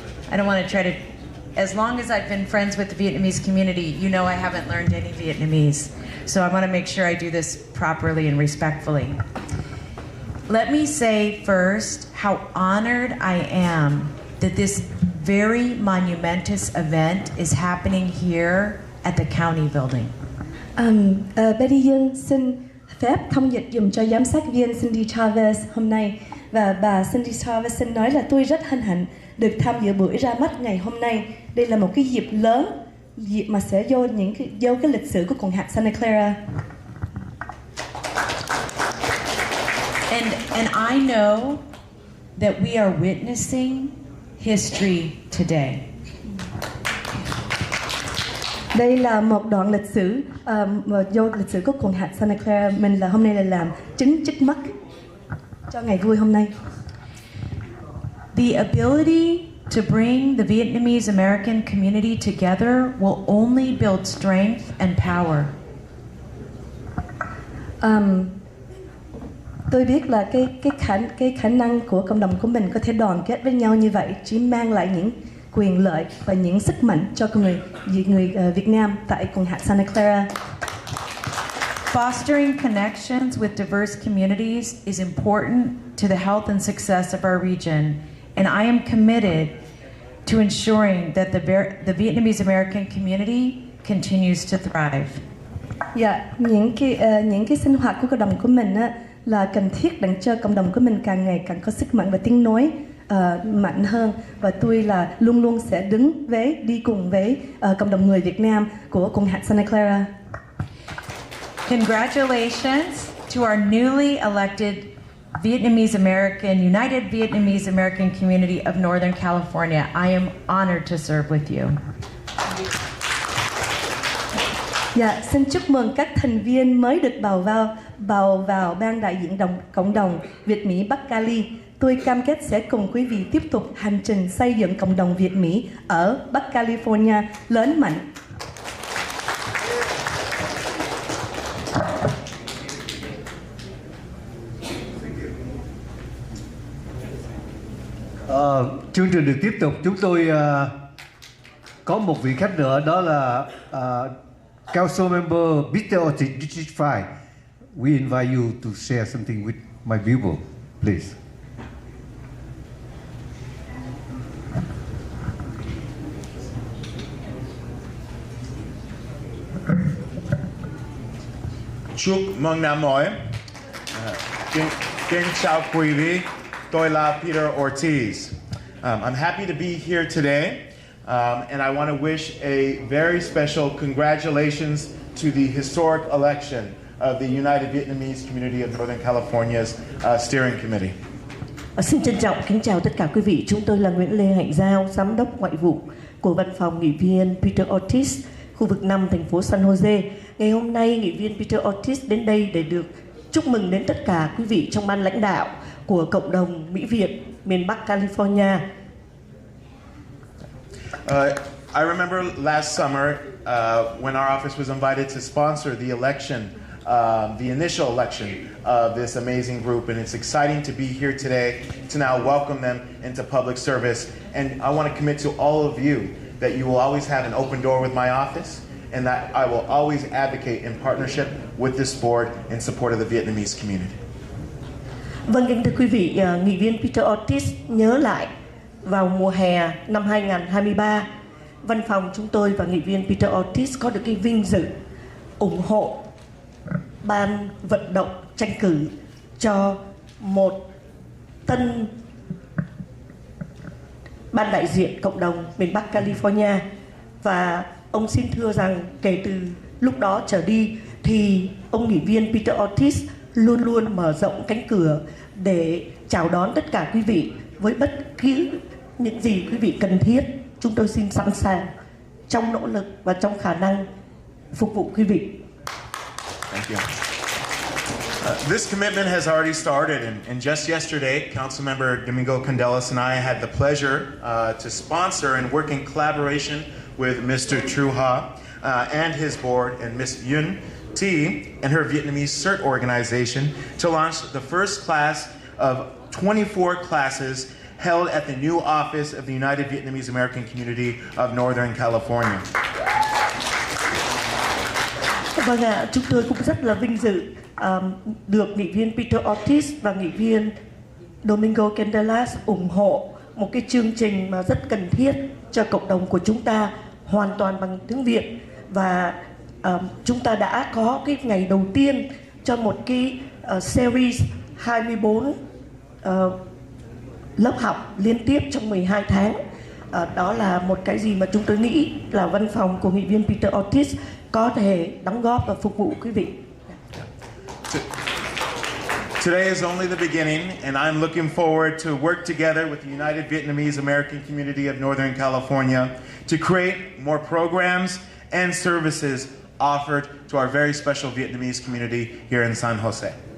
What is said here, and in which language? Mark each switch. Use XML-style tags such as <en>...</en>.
<en>I don't want to try to, as long as I've been friends with the Vietnamese community, you know I haven't learned any Vietnamese. So I want to make sure I do this properly and respectfully. Let me say first how honored I am that this very monumentous event is happening here at the county building.</en> <vi>Betty Dương xin phép thông dịch dùm cho giám sát viên Cindy Chavez hôm nay. Và bà Cindy Chavez xin nói là tôi rất hân hạnh được tham dự buổi ra mắt ngày hôm nay. Đây là một cái dịp lớn, dịp mà sẽ vô cái lịch sử của quận hạt Santa Clara.</vi> <en>And I know that we are witnessing history today.</en> <vi>Đây là một đoạn lịch sử vô lịch sử của quận hạt Santa Clara. Mình là hôm nay là làm chứng trước mắt cho ngày vui hôm nay.</vi> <en>The ability to bring the Vietnamese American community together will only build strength and power.</en> <vi>Tôi biết là cái khả năng của cộng đồng của mình có thể đoàn kết với nhau như vậy chỉ mang lại những quyền lợi và những sức mạnh cho người Việt Nam tại quận hạt Santa Clara.</vi> <en>Fostering connections with diverse communities is important to the health and success of our region, and I am committed to ensuring that the Vietnamese American community continues to thrive.</en> <vi>Dạ, những cái sinh hoạt của cộng đồng của mình á, là cần thiết để cho cộng đồng của mình càng ngày càng có sức mạnh và tiếng nói mạnh hơn, và tôi là luôn luôn sẽ đi cùng với cộng đồng người Việt Nam của quận hạt Santa Clara.</vi> <en>Congratulations to our newly elected United Vietnamese American community of Northern California. I am honored to serve with you.</en> <vi>Dạ, xin chúc mừng các thành viên mới được bầu vào ban đại diện cộng đồng Việt Mỹ Bắc Cali. Tôi cam kết sẽ cùng quý vị tiếp tục hành trình xây dựng cộng đồng Việt Mỹ ở Bắc California lớn mạnh. Chương trình được tiếp tục. Chúng tôi có một vị khách nữa, đó là Council Member Mr. Tịch District 5.</vi> <en>We invite you to share something with my people, please.</en> <vi>Chúc mừng năm mới. Kính chào quý vị. Tôi là Peter Ortiz.</vi> <en>I'm happy to be here today, and I want to wish a very special congratulations to the historic election of the United Vietnamese Community of Northern California's Steering Committee.</en> <vi>Xin trân trọng kính chào tất cả quý vị. Chúng tôi là Nguyễn Lê Hạnh Giao, Giám đốc Ngoại vụ của Văn phòng Nghị viên Peter Ortiz, khu vực 5, thành phố San Jose. Ngày hôm nay, Nghị viên Peter Ortiz đến đây để được chúc mừng đến tất cả quý vị trong ban lãnh đạo của cộng đồng Mỹ Việt miền Bắc California.</vi> <en>I remember last summer when our office was invited to sponsor the election, the initial election of this amazing group, and it's exciting to be here today to now welcome them into public service. And I want to commit to all of you that you will always have an open door with my office, and that I will always advocate in partnership with this board in support of the Vietnamese community.</en> <vi>Vâng, kính thưa quý vị, Nghị viên Peter Ortiz nhớ lại vào mùa hè năm 2023, văn phòng chúng tôi và Nghị viên Peter Ortiz có được cái vinh dự ủng hộ ban vận động tranh cử cho một tân ban đại diện cộng đồng miền Bắc California. Và ông xin thưa rằng kể từ lúc đó trở đi thì ông Nghị viên Peter Ortiz luôn luôn mở rộng cánh cửa để chào đón tất cả quý vị với bất cứ những gì quý vị cần thiết. Chúng tôi xin sẵn sàng trong nỗ lực và trong khả năng phục vụ quý vị.</vi> <en>Thank you. This commitment has already started, and just yesterday, Councilmember Domingo Candelas and I had the pleasure to sponsor and work in collaboration with Mr. Tru Ha and his board and Ms. Yun T and her Vietnamese CERT organization to launch the first class of 24 classes held at the new office of the United Vietnamese American Community of Northern California.</en> <vi>Vâng ạ, chúng tôi cũng rất là vinh dự được Nghị viên Peter Ortiz và Nghị viên Domingo Candelas ủng hộ một cái chương trình mà rất cần thiết cho cộng đồng của chúng ta, hoàn toàn bằng tiếng Việt. Và chúng ta đã có cái ngày đầu tiên cho một cái series 24 lớp học liên tiếp trong 12 tháng. Đó là một cái gì mà chúng tôi nghĩ là văn phòng của Nghị viên Peter Ortiz có thể đóng góp và phục vụ quý vị.</vi> <en>Today is only the beginning, and I'm looking forward to work together with the United Vietnamese American Community of Northern California to create more programs and services offered to our very special Vietnamese community here in San Jose.</en>